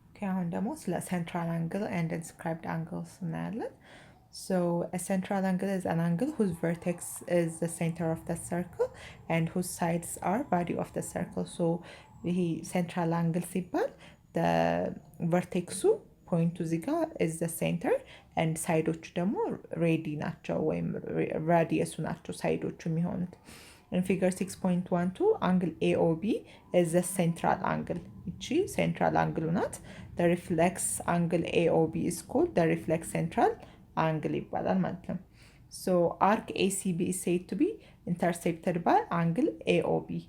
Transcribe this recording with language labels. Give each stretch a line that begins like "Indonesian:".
Amharic: አሁን ደግሞ ስለ ሴንትራል አንግል ኤንድ ኢንስክራይብድ አንግልስ እናያለን።
English: So a central angle is an angle whose vertex is the center of the circle and whose sides are body of the circle.
Amharic: So ይሄ ሴንትራል አንግል ሲባል ቨርቴክሱ ፖይንቱ እዚህ ጋር
English: is the center
Amharic: and ሳይዶቹ ደግሞ ሬዲ ናቸው ወይም ራዲየሱ ናቸው ሳይዶቹ የሚሆኑት።
English: In figure 6.12 angle AOB is the central angle.
Amharic: ይቺ ሴንትራል አንግሉ ናት።
English: The reflex angle AOB is called the reflex central angle
Amharic: ይባላል ማለት ነው።
English: So arc ACB is said to be intersected by angle AOB.